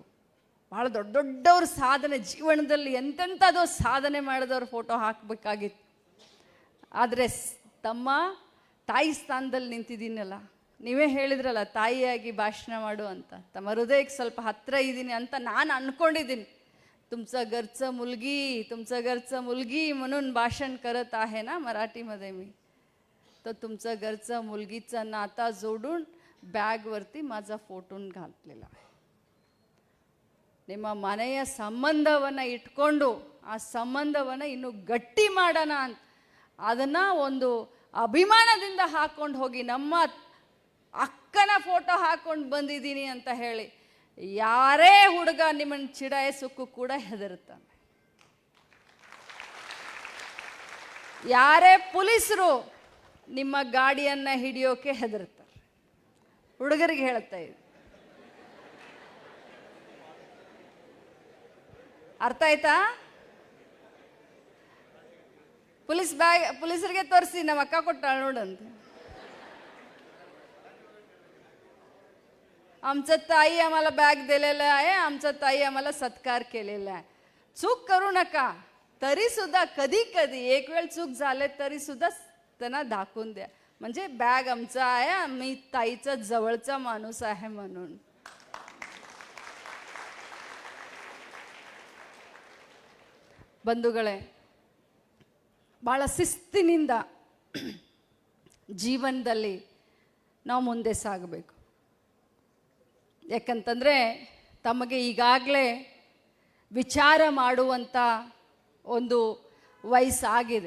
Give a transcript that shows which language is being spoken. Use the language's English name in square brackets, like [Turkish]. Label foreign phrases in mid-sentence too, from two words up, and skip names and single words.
[Kannada] ಭಾಳ ದೊಡ್ಡ ದೊಡ್ಡವ್ರ ಸಾಧನೆ, ಜೀವನದಲ್ಲಿ ಎಂತೆಂಥದೋ ಸಾಧನೆ ಮಾಡಿದವ್ರ ಫೋಟೋ ಹಾಕಬೇಕಾಗಿತ್ತು. ಆದರೆ ತಮ್ಮ ತಾಯಿ ಸ್ಥಾನದಲ್ಲಿ ನಿಂತಿದ್ದೀನಲ್ಲ, ನೀವೇ ಹೇಳಿದ್ರಲ್ಲ ತಾಯಿಯಾಗಿ ಭಾಷಣ ಮಾಡು ಅಂತ. ತಮ್ಮ ಹೃದಯಕ್ಕೆ ಸ್ವಲ್ಪ ಹತ್ತಿರ ಇದ್ದೀನಿ ಅಂತ ನಾನು ಅಂದ್ಕೊಂಡಿದ್ದೀನಿ. [Marathi] तुमचं घरचं मुलगी म्हणून भाषण करत आहे ना मराठीमध्ये मी. तर तुमचं घरचं मुलगीचा नाता जोडून बॅगवरती माझा फोटो घातलेला आहे. [Kannada] ನಿಮ್ಮ ಮನೆಯ ಸಂಬಂಧವನ್ನು ಇಟ್ಕೊಂಡು ಆ ಸಂಬಂಧವನ್ನು ಇನ್ನೂ ಗಟ್ಟಿ ಮಾಡೋಣ ಅಂತ ಅದನ್ನು ಒಂದು ಅಭಿಮಾನದಿಂದ ಹಾಕ್ಕೊಂಡು ಹೋಗಿ ನಮ್ಮ ಅಕ್ಕನ ಫೋಟೋ ಹಾಕ್ಕೊಂಡು ಬಂದಿದ್ದೀನಿ ಅಂತ ಹೇಳಿ ಯಾರೇ ಹುಡುಗ ನಿಮ್ಮನ್ನು ಚಿಡಾಯಿಸೋಕ್ಕೂ ಕೂಡ ಹೆದರುತ್ತಾನೆ. ಯಾರೇ ಪೊಲೀಸರು ನಿಮ್ಮ ಗಾಡಿಯನ್ನು ಹಿಡಿಯೋಕೆ ಹೆದರುತ್ತಾರೆ. ಹುಡುಗರಿಗೆ ಹೇಳ್ತಾ ಇದ್ದೆ, ಅರ್ಥ ಆಯ್ತಾ? ಪೊಲೀಸರಿಗೆ ತೋರಿಸಿ ನಮ್ಮ ಅಕ್ಕ ಕೊಟ್ಟಾಳ ನೋಡಂತ. [Marathi] आमचं ताई आम्हाला बॅग दिलेलं आहे, आमचं ताई आम्हाला सत्कार केलेला आहे. चूक करू नका. तरी सुद्धा कधी कधी एक वेळ चूक झाले तरी सुद्धा त्यांना दाखवून द्या, म्हणजे बॅग आमचा आहे, मी ताईचा जवळचा माणूस आहे म्हणून. [Kannada] ಬಂಧುಗಳೇ, ಭಾಳ ಶಿಸ್ತಿನಿಂದ ಜೀವನದಲ್ಲಿ ನಾವು ಮುಂದೆ ಸಾಗಬೇಕು. ಯಾಕಂತಂದರೆ ತಮಗೆ ಈಗಾಗಲೇ ವಿಚಾರ ಮಾಡುವಂಥ ಒಂದು ವಯಸ್ಸಾಗಿದೆ.